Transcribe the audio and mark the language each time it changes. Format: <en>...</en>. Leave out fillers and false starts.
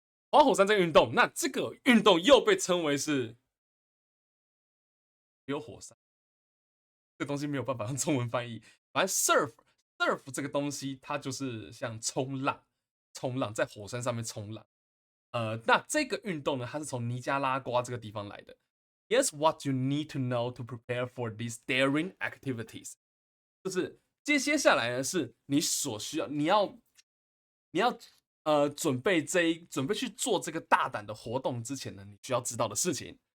<zh>滑火山这个运动，那这个运动又被称为是溜火山，这个东西没有办法用中文翻译。反正 surf 这个东西，它就是像冲浪，冲浪在火山上面冲浪。那这个运动呢，它是从尼加拉瓜这个地方来的。</zh> <en>Here's what you need to know to prepare for these daring activities。</en> <zh>就是接下来呢，是你所需要，你要准备去做这个大胆的活动之前呢，你需要知道的事情。</zh>